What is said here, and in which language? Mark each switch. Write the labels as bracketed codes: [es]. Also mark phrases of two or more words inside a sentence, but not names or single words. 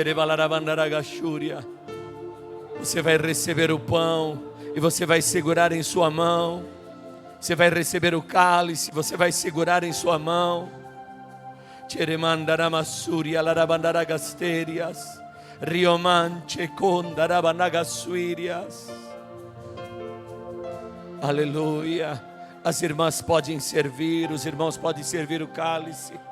[pt] Você vai receber o pão E você vai segurar em sua mão. Você vai receber o cálice, você vai segurar em sua mão. Tiremandaramassuria larabandaragastérias. Riomanche condarabandagasuírias. Aleluia. As irmãs podem servir, os irmãos podem servir o cálice.